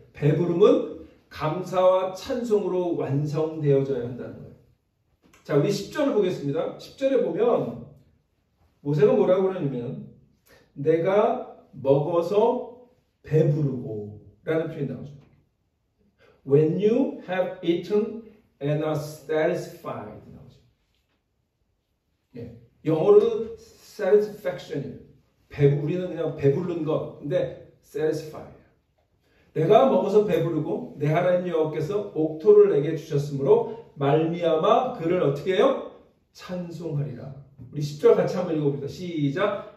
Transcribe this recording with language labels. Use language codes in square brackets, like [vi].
[ko] 배부름은 감사와 찬송으로 완성되어져야 한다는 거예요. 자, 우리 10절을 보겠습니다. 10절에 보면 모세가 뭐라고 그러냐면, 내가 먹어서 배부르고 라는 표현이 나오죠. [en] When you have eaten and are satisfied [ko] 나오죠. 예. 영어로는 satisfaction이에요. 우리는 그냥 배부른 것. 근데 satisfy. 내가 먹어서 배부르고 내 하나님 여호와께서 옥토를 내게 주셨으므로 말미암아 그를 어떻게 해요? 찬송하리라. 우리 10절 같이 한번 읽어봅니다. 시작.